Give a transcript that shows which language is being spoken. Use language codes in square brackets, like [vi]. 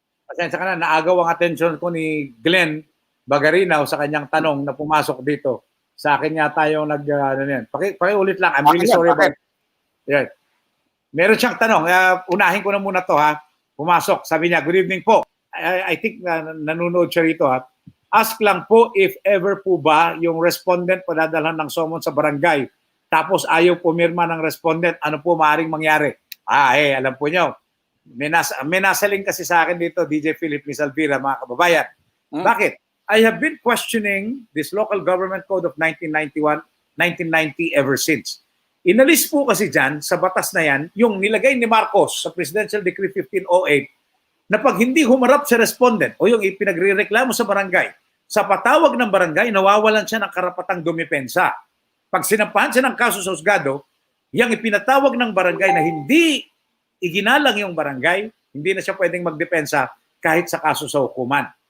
[tl] Pasensya ka na, naagaw ang atensyon ko ni Glenn Bagarinaw sa kanyang tanong na pumasok dito. Sa akin yata yung Pakiulit lang. [en] I'm really sorry about it. [tl] Meron siyang tanong. Unahin ko na muna to, ha. Pumasok. Sabi niya, [en] good evening [tl] po. [en] I think [tl] nanonood siya rito, ha. Ask lang po [en] if ever [tl] po ba yung respondent padadalhan ng summons sa barangay tapos ayaw pumirma ng respondent, ano po maaaring mangyari? Alam po nyo. May nasaling kasi sa akin dito, DJ Philip, Miss Alvira, mga kababayan. Bakit? [en] I have been questioning this local government code of 1990 ever since. [tl] Inalis po kasi dyan, sa batas na yan, yung nilagay ni Marcos sa Presidential Decree 1508 na pag hindi humarap sa respondent o yung ipinagre-reklamo sa barangay, sa patawag ng barangay, nawawalan siya ng karapatang dumipensa. Pag sinampahan siya ng kaso sa husgado, yung ipinatawag ng barangay na hindi iginalang yung barangay, hindi na siya pwedeng magdepensa kahit sa kaso sa hukuman.